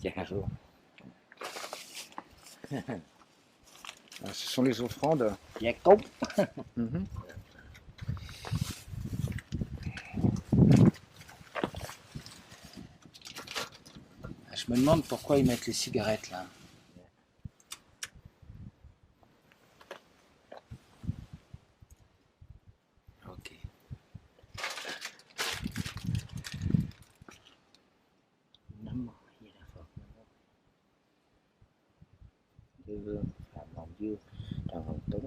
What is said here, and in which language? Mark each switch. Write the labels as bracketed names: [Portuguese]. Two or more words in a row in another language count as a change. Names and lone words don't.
[French] Ce sont les offrandes. Mhm. Je me demande pourquoi ils mettent les cigarettes là. Ok. [Vietnamese] Chư Vương, Phạm Ngọc Dương, Trần Hồng Tuấn.